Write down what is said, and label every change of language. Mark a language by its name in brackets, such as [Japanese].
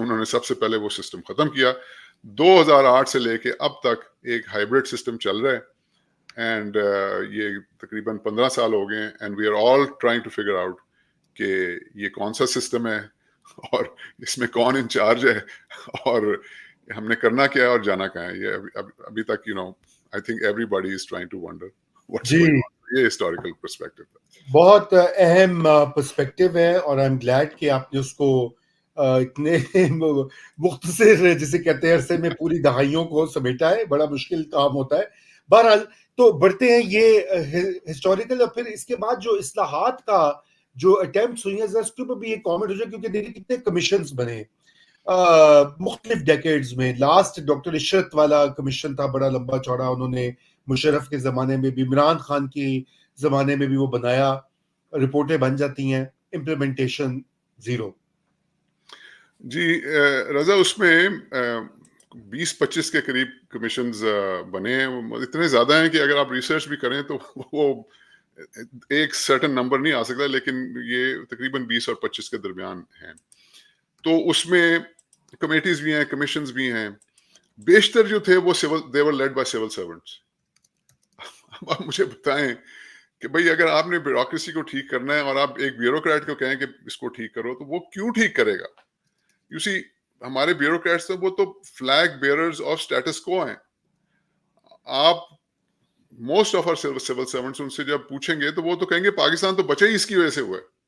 [Urdu] انہوں نے سب سے پہلے وہ سسٹم ختم کیا. 2008 سے لے کے اب تک ایک ہائیبرڈ سسٹم چل رہا ہے, اینڈ یہ تقریباً 15 سال ہو گئے ہیں. [English] and we are all trying to figure out [Urdu] کہ یہ کون سا سسٹم ہے, اور اس میں کون انچارج ہے, اور ہم نے کرنا کیا ہے اور جانا کہاں ہے. یہ ابھی تک [English] I think everybody is trying to wonder what's going on. [Urdu] یہ ہسٹوریکل پرسپیکٹو بہت اہم پرسپیکٹو ہے, اور [English] I am glad [Urdu] کہ آپ نے اس کو اتنے مختصر جسے کہتے ہیں عرصے میں پوری دہائیوں کو سمیٹا ہے. بڑا مشکل کام ہوتا ہے. بہرحال تو بڑھتے ہیں یہ ہسٹوریکل, اور پھر اس کے بعد جو اصلاحات کا جو اٹیمپٹس ہوئی ہیں ذرا اس کے اوپر بھی ایک کامنٹ ہو جائے, کیونکہ دیکھیں کتنے کمیشنز بنے مختلف ڈیکیڈز میں. لاسٹ ڈاکٹر عشرت والا کمیشن تھا, بڑا لمبا چوڑا, انہوں نے مشرف کے زمانے میں بھی, عمران خان کے زمانے میں بھی وہ بنایا, رپورٹیں بن جاتی ہیں, امپلیمنٹیشن زیرو. جی رضا, اس میں 20-25 کے قریب کمیشنز بنے ہیں, اتنے زیادہ ہیں کہ اگر آپ ریسرچ بھی کریں تو وہ ایک سرٹن نمبر نہیں آ سکتا, لیکن یہ تقریباً 20 اور 25 کے درمیان ہیں. تو اس میں کمیٹیز بھی ہیں, کمیشنز بھی ہیں. بیشتر جو تھے وہ [English] they were led by civil servants. [Urdu] اب آپ مجھے بتائیں کہ بھئی اگر آپ نے بیوروکریسی کو ٹھیک کرنا ہے اور آپ ایک بیوروکریٹ کو کہیں کہ اس کو ٹھیک کرو, تو وہ کیوں ٹھیک کرے گا؟ یو سی, ہمارے بیوروکریٹس تو وہ تو [English] flag bearers of status quo [Urdu] ہیں. آپ [English] most of our civil servants [Urdu] ان سے جب پوچھیں گے تو وہ تو کہیں گے پاکستان تو بچے ہی اس کی وجہ سے ہوا ہے.